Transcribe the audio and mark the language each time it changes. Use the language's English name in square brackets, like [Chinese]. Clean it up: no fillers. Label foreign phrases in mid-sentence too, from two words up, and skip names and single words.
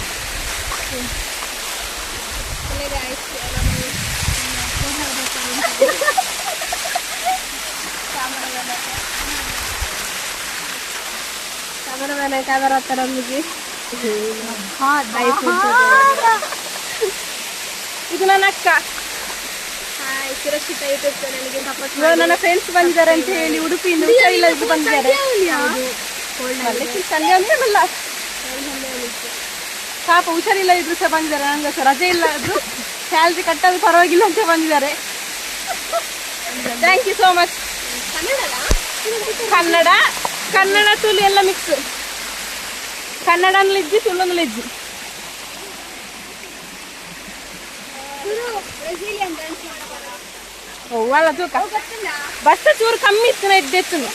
[Kannada] ಕ್ಯಾಮರಾ ಹತ್ತರ ಇದು ನನ್ನ ಅಕ್ಕ ಸುರಕ್ಷಿತ ಯೂಟ್ಯೂಬ್ ಚಾನಲ್ಗೆ ಸಪೋರ್ಟ್ ಮಾಡಿ. ನನ್ನ ಫ್ರೆಂಡ್ಸ್ ಬಂದಿದ್ದಾರೆ ಅಂತ ಹೇಳಿ ಉಡುಪಿಯಿಂದ ಹುಷಾರಿಲ್ಲದ್ರು ಬಂದಿದ್ದಾರೆ. ಸಂಡೆ ಅಂದ್ರಲ್ಲ ಪಾಪ ಹುಷಾರಿಲ್ಲ ಇದ್ರು ಸಹ ಬಂದಿದ್ದಾರೆ. ನಂಗೆ ಸಹ ರಜೆ ಇಲ್ಲ ಆದ್ರು ಸ್ಯಾಲ್ರಿ ಕಟ್ಟೋದು ಪರವಾಗಿಲ್ಲ ಅಂತ ಬಂದಿದ್ದಾರೆ. [English] thank you so much. [Kannada] ಕನ್ನಡ ತುಳು ಎಲ್ಲ ಮಿಕ್ಸ್, [Tulu] ಕನ್ನಡನಲ್ಲಿಜ್ಜಿ ತುಳುನಲ್ಲಿಜ್ಜಿ. ಅಲ್ಲ ತೂಕ ಬಸ್ ಚೂರು ಕಮ್ಮಿ ಇತ್ತು ಎದ್ದೆತ್ತು.